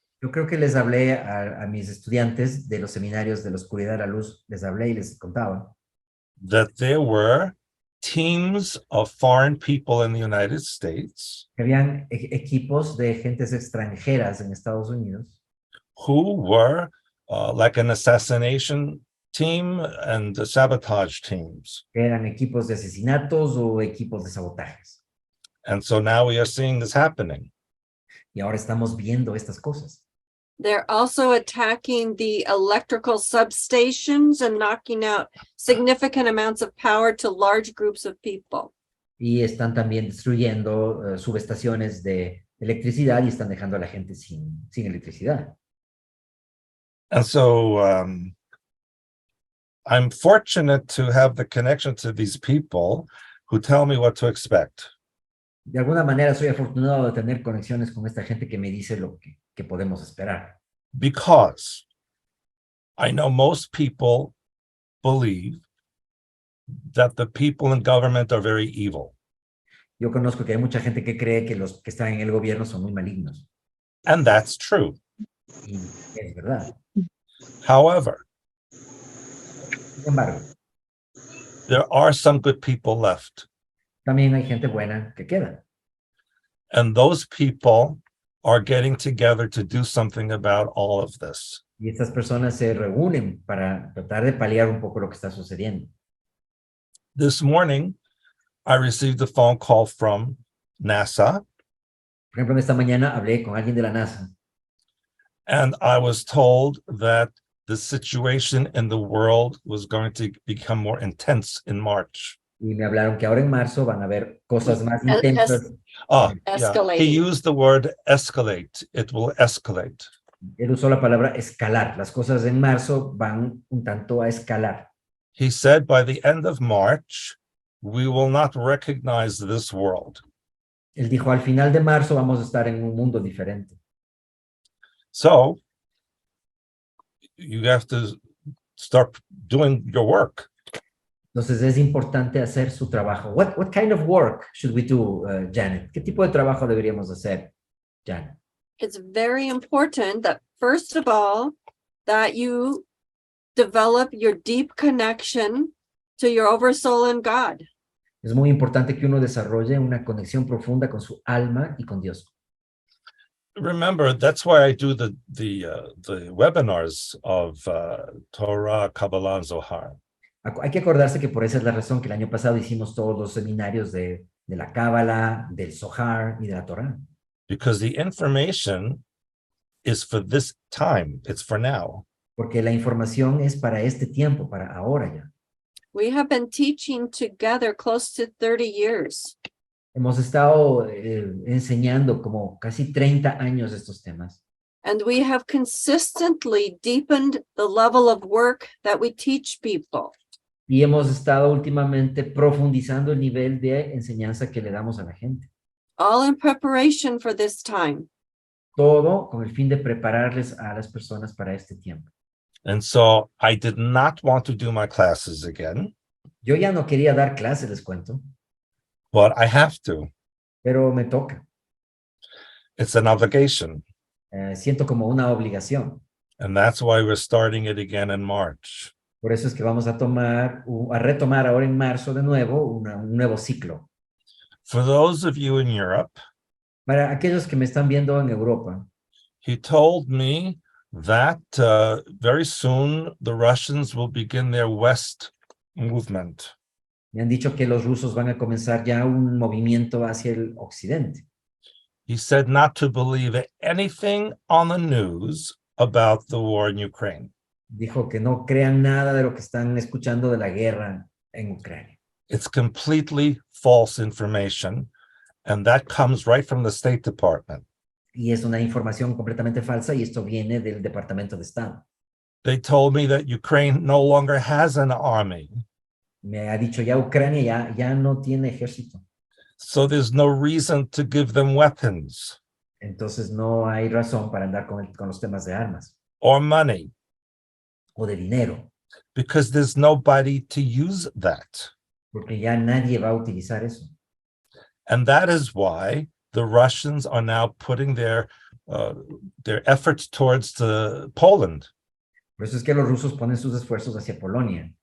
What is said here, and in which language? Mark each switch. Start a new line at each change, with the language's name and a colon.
Spanish: Yo creo que les hablé a mis estudiantes de los seminarios de la oscuridad a la luz, les hablé y les contaba.
English: That there were teams of foreign people in the United States.
Spanish: Que habían equipos de gentes extranjeras en Estados Unidos.
English: Who were like an assassination team and the sabotage teams.
Spanish: Eran equipos de asesinatos o equipos de sabotajes.
English: And so now we are seeing this happening.
Spanish: Y ahora estamos viendo estas cosas.
English: They're also attacking the electrical substations and knocking out significant amounts of power to large groups of people.
Spanish: Y están también destruyendo subestaciones de electricidad y están dejando a la gente sin electricidad.
English: And so I'm fortunate to have the connection to these people who tell me what to expect.
Spanish: De alguna manera soy afortunado de tener conexiones con esta gente que me dice lo que podemos esperar.
English: Because I know most people believe that the people in government are very evil.
Spanish: Yo conozco que hay mucha gente que cree que los que están en el gobierno son muy malignos.
English: And that's true.
Spanish: Y es verdad.
English: However,
Spanish: Sin embargo,
English: there are some good people left.
Spanish: también hay gente buena que queda.
English: And those people are getting together to do something about all of this.
Spanish: Y estas personas se reúnen para tratar de paliar un poco lo que está sucediendo.
English: This morning, I received a phone call from NASA.
Spanish: Por ejemplo, esta mañana hablé con alguien de la NASA.
English: And I was told that the situation in the world was going to become more intense in March.
Spanish: Y me hablaron que ahora en marzo van a haber cosas más intensas.
English: Yeah. Escalating. He used the word escalate. It will escalate.
Spanish: Él usó la palabra escalar. Las cosas en marzo van un tanto a escalar.
English: He said by the end of March, we will not recognize this world.
Spanish: Él dijo, al final de marzo vamos a estar en un mundo diferente.
English: So you have to start doing your work.
Spanish: Entonces es importante hacer su trabajo.
English: What kind of work should we do, Janet?
Spanish: ¿Qué tipo de trabajo deberíamos hacer, Janet?
English: It's very important that, first of all, that you develop your deep connection to your oversoul and God.
Spanish: Es muy importante que uno desarrolle una conexión profunda con su alma y con Dios.
English: Remember, that's why I do the webinars of Torah, Kabbalah, and Zohar.
Spanish: Hay que acordarse que por esa es la razón que el año pasado hicimos todos los seminarios de la Cábala, del Zohar y de la Torá.
English: Because the information is for this time. It's for now.
Spanish: Porque la información es para este tiempo, para ahora ya.
English: We have been teaching together close to 30 years.
Spanish: Hemos estado enseñando como casi 30 años estos temas.
English: And we have consistently deepened the level of work that we teach people.
Spanish: Y hemos estado últimamente profundizando el nivel de enseñanza que le damos a la gente.
English: All in preparation for this time.
Spanish: Todo con el fin de prepararles a las personas para este tiempo.
English: And so I did not want to do my classes again,
Spanish: Yo ya no quería dar clases, les cuento,
English: but I have to.
Spanish: pero me toca.
English: It's an obligation.
Spanish: Siento como una obligación.
English: And that's why we're starting it again in March.
Spanish: Por eso es que vamos a retomar ahora en marzo de nuevo un nuevo ciclo.
English: For those of you in Europe,
Spanish: Para aquellos que me están viendo en Europa,
English: he told me that very soon the Russians will begin their west movement.
Spanish: me han dicho que los rusos van a comenzar ya un movimiento hacia el occidente.
English: He said not to believe anything on the news about the war in Ukraine.
Spanish: Dijo que no crean nada de lo que están escuchando de la guerra en Ucrania.
English: It's completely false information, and that comes right from the State Department.
Spanish: Y es una información completamente falsa y esto viene del Departamento de Estado.
English: They told me that Ukraine no longer has an army,
Spanish: Me ha dicho ya Ucrania ya no tiene ejército.
English: so there's no reason to give them weapons
Spanish: Entonces no hay razón para andar con los temas de armas
English: or money,
Spanish: o de dinero,
English: because there's nobody to use that.
Spanish: porque ya nadie va a utilizar eso.
English: And that is why the Russians are now putting their efforts towards Poland
Spanish: Por eso es que los rusos ponen sus esfuerzos hacia Polonia